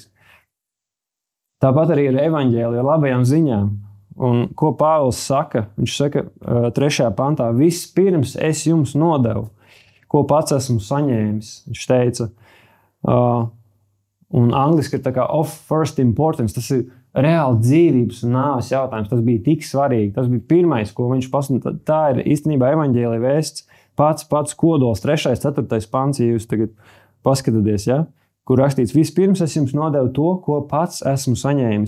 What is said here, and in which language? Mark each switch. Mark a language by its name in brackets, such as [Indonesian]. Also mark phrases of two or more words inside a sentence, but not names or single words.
[Latvian] Tāpat arī ar evaņģēliju, ar labajām ziņām. Un ko Pāvils saka? Viņš saka 3. pantā, vispirms es jums nodevu, ko pats esmu saņēmis. Viņš teica, un angliski ir tā kā [English] of first importance, [Latvian] tas ir reāli dzīvības un nāves jautājums. Tas bija tik svarīgi. Tas bija pirmais, ko viņš pasludināja. Tā ir īstenībā evaņģēlija vēsts, pats kodols, 3. 4. pants, ja jūs tagad paskatāties, ja? Kur rakstīts, vispirms es jums nodevu to, ko pats esmu saņēmis.